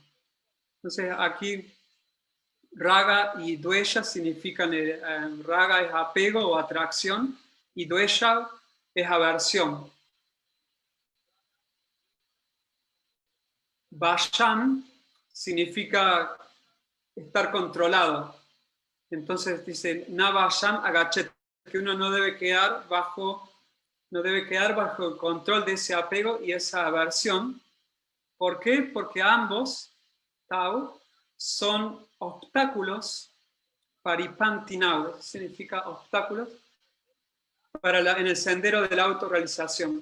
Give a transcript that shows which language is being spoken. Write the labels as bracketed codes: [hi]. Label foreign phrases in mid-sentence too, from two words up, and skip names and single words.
[es] Entonces, aquí raga y dvesha significan, raga es apego o atracción y dvesha es aversión. Vasham significa estar controlado. Entonces dice, [sa] न वशम् अगच्छेत्, [es] que uno no debe quedar bajo el control de ese apego y esa aversión. ¿Por qué? Porque ambos, tau, son obstáculos, paripantinau, significa obstáculos, en el sendero de la autorrealización.